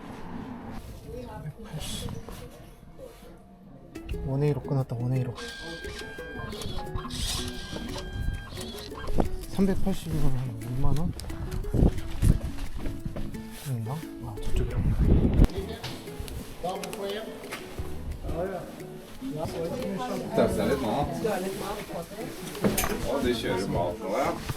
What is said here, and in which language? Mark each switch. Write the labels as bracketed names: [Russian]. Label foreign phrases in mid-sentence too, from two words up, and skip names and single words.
[Korean] 180 원웨이로 끊었다. 원웨이로 380이면 한 6만원? 아닌가? 저쪽이라고. [Norwegian] Testa litt mat. Og du kjører mat nå, ja?